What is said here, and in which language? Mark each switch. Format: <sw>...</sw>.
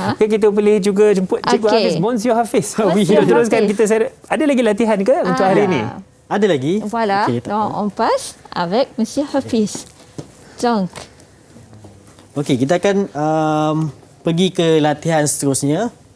<ms>Okay, kita boleh juga jemput Cikgu Okey.</ms> <fr>Hafiz. Monsieur Hafiz. Monsieur</fr> <ms>Kita teruskan. Hafiz. Ada lagi latihan ke untuk hari ini? Ada lagi?</ms> <fr>Voilà.</fr> <ms>Okey, tak</ms> <fr>Donc, on passe avec Monsieur Hafiz. Donc,</fr> <ms>Okey, kita akan pergi ke latihan seterusnya.</ms>